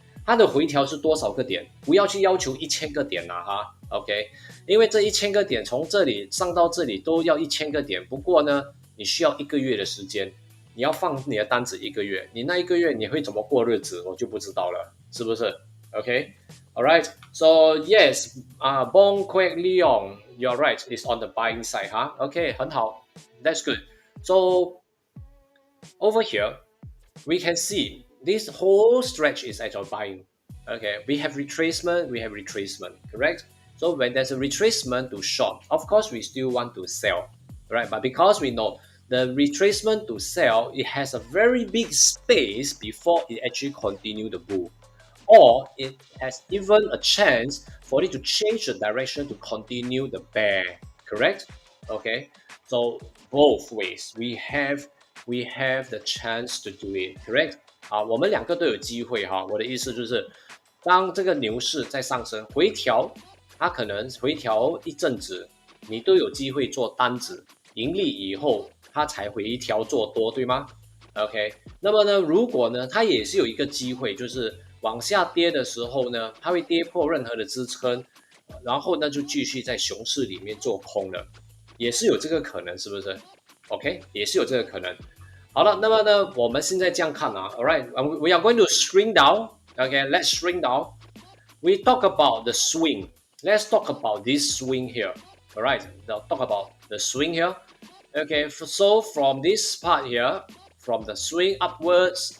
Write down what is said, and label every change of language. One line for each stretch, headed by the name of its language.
Chinese: 它的回调是多少个点？不要去要求1000个点啦哈 ，OK？因为这1000个点从这里上到这里都要1000个点，不过呢，你需要1个月的时间，你要放你的单子1个月，你那1个月你会怎么过日子，我就不知道了，是不是 ？OK？All right.
English: So yes, Bong Quek Leong, you're right. It's on the buying side, huh? Okay, 很好 That's good. So over here, we can see this whole stretch is actual buying. Okay, we have retracement, correct? So when there's a retracement to short, of course we still want to sell, right? But because we know the retracement to sell, it has a very big space before it actually continue the bull, or it has even a chance for it to change the direction to continue the bear, correct? Okay, so both ways we have the chance to do it, correct?
Chinese: 我们两个都有机会哈。我的意思就是，当这个牛市在上升回调，它可能回调一阵子，你都有机会做单子，盈利以后它才回调做多，对吗 ？OK， 那么呢，如果呢，它也是有一个机会，就是往下跌的时候呢，它会跌破任何的支撑，然后呢就继续在熊市里面做空了，也是有这个可能，是不是 ？OK， 也是有这个可能。好了，那么呢，我们现在这样看啊 ，
English: All right, we are going to shrink down. Okay, let's shrink down. We talk about the swing. Let's talk about this swing here. All right, now talk about the swing here. Okay, so from this part here, from the swing upwards.